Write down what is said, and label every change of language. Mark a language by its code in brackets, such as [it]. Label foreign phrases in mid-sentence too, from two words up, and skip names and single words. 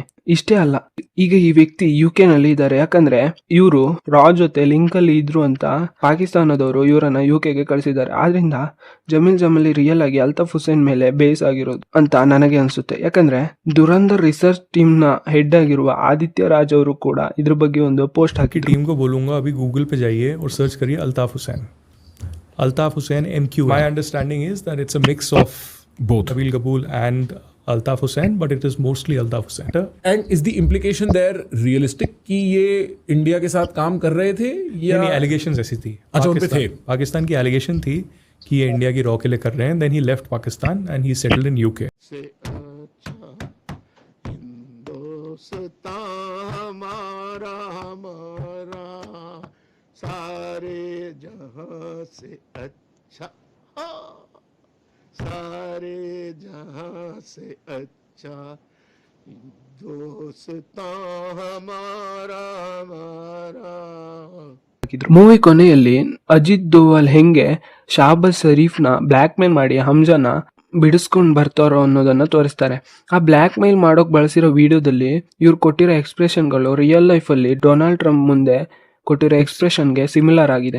[kn] ಇಷ್ಟೇ ಅಲ್ಲ, ಈಗ ಈ ವ್ಯಕ್ತಿ UK ನಲ್ಲಿ ಇದ್ದಾರೆ. ಯಾಕಂದ್ರೆ ಇವರು ರಾ ಜೊತೆ ಲಿಂಕ್ ಅಲ್ಲಿ ಇದ್ರು ಅಂತ ಪಾಕಿಸ್ತಾನದವರು ಇವರನ್ನ UKಗೆ ಕಳಿಸಿದ್ದಾರೆ. ಆದ್ರಿಂದ ಜಮೀಲ್ ಜಮಾಲಿ ರಿಯಲ್ ಆಗಿ ಅಲ್ತಾಫ್ ಹುಸೇನ್ ಮೇಲೆ ಬೇಸ್ ಆಗಿರೋದು ಅಂತ ನನಗೆ ಅನ್ಸುತ್ತೆ. ಯಾಕಂದ್ರೆ ದುರಂಧರ್ [en] research team [kn] ನ ಹೆಡ್ ಆಗಿರುವ ಆದಿತ್ಯ ರಾಜ್ ಅವರು ಕೂಡ ಇದ್ರ ಬಗ್ಗೆ ಒಂದು ಪೋಸ್ಟ್ ಹಾಕಿ [hi] टीम को बोलूंगा अभी गूगल पे जाइए और सर्च करिए अल्ताफ हुसैन MQ. [en] My understanding is that it's a mix of both Nabeel Gabul and Altaf Hussain, but it is mostly Altaf Hussain. And is the implication there realistic [hi] कि ये इंडिया के साथ काम कर रहे थे या नहीं, एलिगेशंस ऐसी थी. अच्छा, उन पे थे. पाकिस्तान की एलिगेशन थी कि ये इंडिया की रॉ के लिए कर रहे हैं. [en] Then he left Pakistan and he settled in UK. [hi] से अच्छा हिंदुस्तान हमारा हमारा सारे जहां से अच्छा, सारे जहां से अच्छा हिंदुस्तान हमारा हमारा. [kn] ಮೂವಿ ಕೊನೆಯಲ್ಲಿ ಅಜಿತ್ ದೋವಲ್ ಹೆಂಗೆ ಶಾಬಾಜ್ ಶರೀಫ್ನ ಬ್ಲ್ಯಾಕ್ ಮೇಲ್ ಮಾಡಿ ಹಮ್ಜಾನ ಬಿಡಿಸ್ಕೊಂಡು ಬರ್ತಾರೋ ಅನ್ನೋದನ್ನ ತೋರಿಸ್ತಾರೆ. ಆ ಬ್ಲ್ಯಾಕ್ ಮೇಲ್ ಮಾಡೋಕ್ ಬಳಸಿರೋ ವಿಡಿಯೋದಲ್ಲಿ ಇವ್ರು ಕೊಟ್ಟಿರೋ ಎಕ್ಸ್ಪ್ರೆಷನ್ಗಳು [en] real life [kn] ಅಲ್ಲಿ ಡೊನಾಲ್ಡ್ ಟ್ರಂಪ್ ಮುಂದೆ ಕೊಟ್ಟಿರೋ ಎಕ್ಸ್ಪ್ರೆಷನ್ಗೆ ಸಿಮಿಲರ್ ಆಗಿದೆ.